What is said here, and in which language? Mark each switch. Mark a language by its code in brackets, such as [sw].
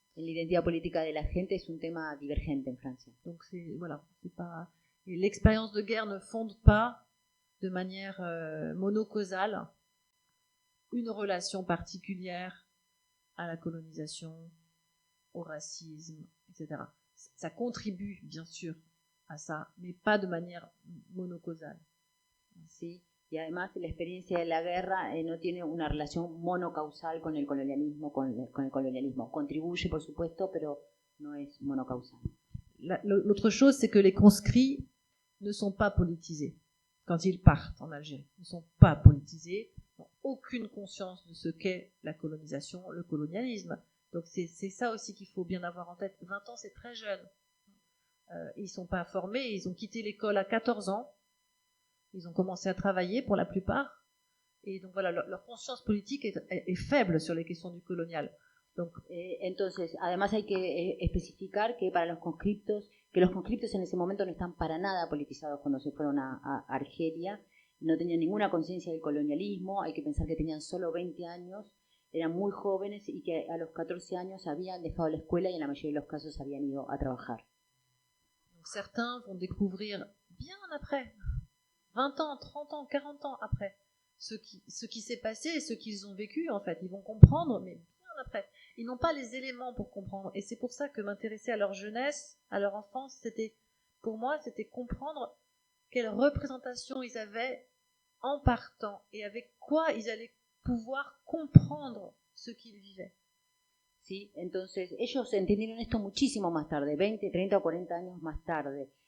[es] La identidad política de la gente es un tema divergente en Francia. [fr] Donc c'est pas... Et l'expérience de guerre ne fonde pas de manière monocausale une relation particulière à la colonisation, au racisme, etc. Ça contribue bien sûr a ça, mais pas de manière monocausale. [es] Sí, y además la experiencia de la guerra no tiene una relación monocausal con el colonialismo, con el colonialismo. Contribuye, por supuesto, pero no es monocausal. [fr] L'autre chose, c'est que les conscrits ne sont pas politisés. Quand ils partent en Algérie, ils ne sont pas politisés, n'ont aucune conscience de ce qu'est la colonisation, le colonialisme. Donc c'est ça aussi qu'il faut bien avoir en tête. 20 ans, c'est très jeune. Ils ne sont pas formés, ils ont quitté l'école à 14 ans. Ils ont commencé à travailler pour la plupart. Et donc voilà, leur conscience politique est faible sur les questions du colonial. Donc, [es] entonces, además hay que especificar que para los conscriptos, en ese momento no están para nada politizados cuando se fueron a Argelia, no tenían ninguna conciencia del colonialismo, hay que pensar que tenían solo 20 años, eran muy jóvenes y que a los 14 años habían dejado la escuela y en la mayoría de los casos habían ido a trabajar. [fr] Donc certains vont découvrir bien après, 20 ans, 30 ans, 40 ans après, ce qui s'est passé et ce qu'ils ont vécu en fait. Ils vont comprendre, mais bien après. Ils n'ont pas les éléments pour comprendre. Et c'est pour ça que m'intéresser à leur jeunesse, à leur enfance, pour moi, c'était comprendre quelle représentation ils avaient en partant et avec quoi ils allaient pouvoir comprendre ce qu'ils vivaient. [es] ¿Sí? Entonces, ellos entendieron esto muchísimo más tarde, 20, 30 o 40 años más tarde.